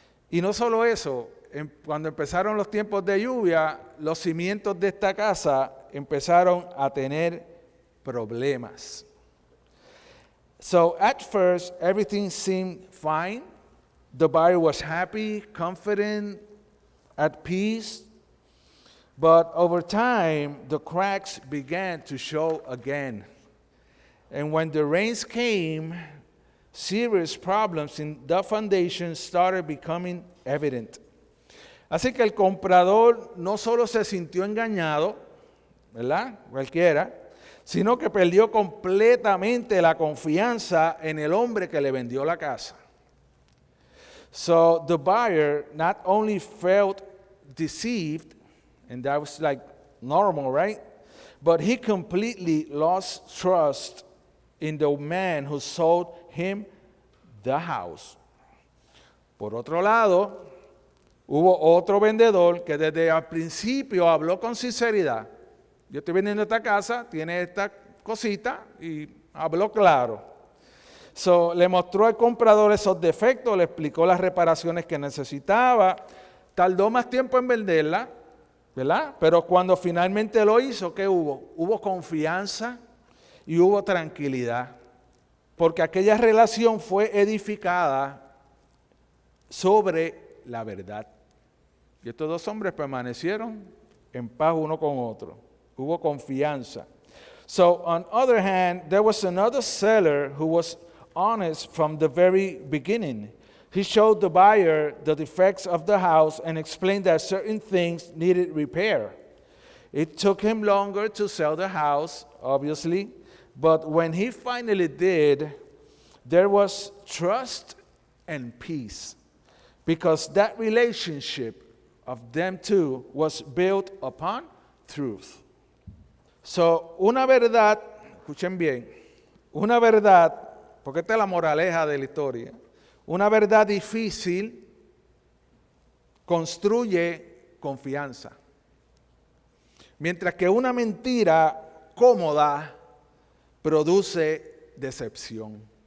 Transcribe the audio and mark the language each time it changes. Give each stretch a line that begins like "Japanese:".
Spanish: Y no solo eso, cuando empezaron los tiempos de lluvia, los cimientos de esta casa empezaron a tener problemas.
English: So at first, everything seemed fine. The buyer was happy, confident, at peace. But over time, the cracks began to show again. And when the rains came, serious problems in the foundation started becoming evident.
Spanish: Así que el comprador no solo se sintió engañado, ¿verdad?, cualquiera, sino que perdió completamente la confianza en el hombre que le vendió la casa.
English: So the buyer not only felt deceived, and that was like normal, right? But he completely lost trust in the man who sold him the house.
Spanish: Por otro lado, hubo otro vendedor que desde el principio habló con sinceridad. Yo estoy vendiendo esta casa, tiene esta cosita, y habló claro. So, le mostró al comprador esos defectos, le explicó las reparaciones que necesitaba. Tardó más tiempo en venderla, ¿verdad? Pero cuando finalmente lo hizo, ¿qué hubo? Hubo confianza y hubo tranquilidad. Porque aquella relación fue edificada sobre la verdad. Y estos dos hombres permanecieron en paz uno con otro. Hubo confianza.
English: So, on the other hand, there was another seller who was honest from the very beginning. He showed the buyer the defects of the house and explained that certain things needed repair. It took him longer to sell the house, obviously, but when he finally did, there was trust and peace, because that relationship of them two was built upon truth.
Spanish: So, una verdad, escuchen bien, una verdad, porque esta es la moraleja de la historia, una verdad difícil construye confianza, mientras que una mentira cómoda produce decepción.